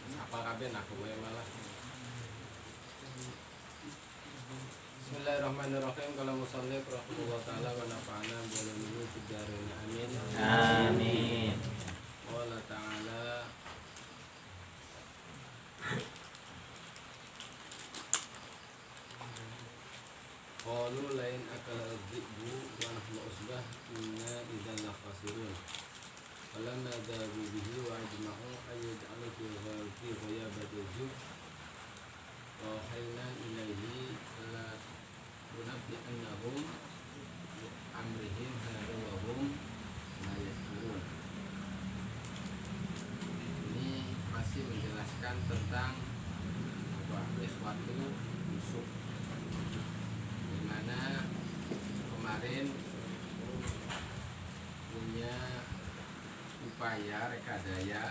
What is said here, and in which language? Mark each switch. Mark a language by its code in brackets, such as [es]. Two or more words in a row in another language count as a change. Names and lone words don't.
[jv] apal kabeh aku wae malah. Bismillahirrahmanirrahim. [ar] قال المؤلف رحمه الله تعالى ونفعنا بعلمه في الدارين آمين. آمين. قال تعالى قالوا لئن أكله الذئب ونحن عصبة إنا إذا لخاسرون. فلما ذهبوا به وأجمعوا أن يجعلوه في غيابت الجب وأوحينا إليه لتنبئنهم بأمرهم هذا وهم لا يشعرون. [id] Ini masih menjelaskan tentang suatu musuh, dimana kemarin punya upaya rekadaya